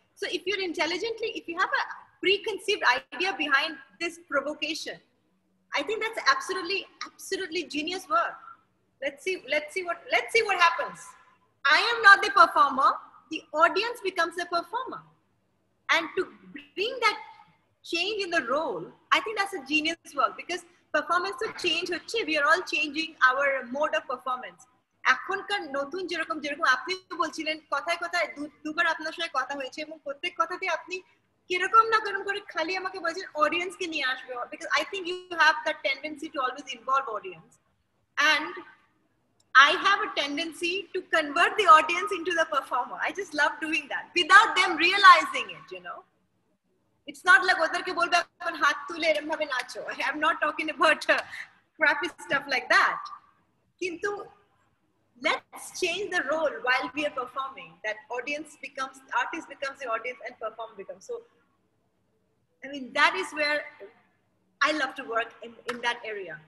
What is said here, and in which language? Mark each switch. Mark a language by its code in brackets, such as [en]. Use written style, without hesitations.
[en] So if you're intelligently, if you have a preconceived idea behind this provocation, I think that's absolutely genius work. Let's see what happens. I am not the performer. the audience becomes a performer. And to bring that change in the role, I think that's a genius work, because performance to change হচ্ছে, we are all changing our mode of performance. [bn] এখনকার নতুন যেরকম আপনি বলছিলেন কথায় কথায় দুবার আপনার সাথে কথা হয়েছে এবং প্রত্যেক কথাতে আপনি কিরকম না কেরকম করে খালি আমাকে বলছেন অডিয়েন্স কে নিয়ে আসবে, [en] because I think you have that tendency to always involve audience, and I have a tendency to convert the audience into the performer. I just love doing that without them realizing it, you know. It's not like [bn] odarke bolbe এখন হাত তুলে এরকম ভাবে নাচো. [en] I'm not talking about crappy stuff like that. Kintu let's change the role while we are performing. That artist becomes the audience and performer becomes. So, I mean, that is where I love to work in that area.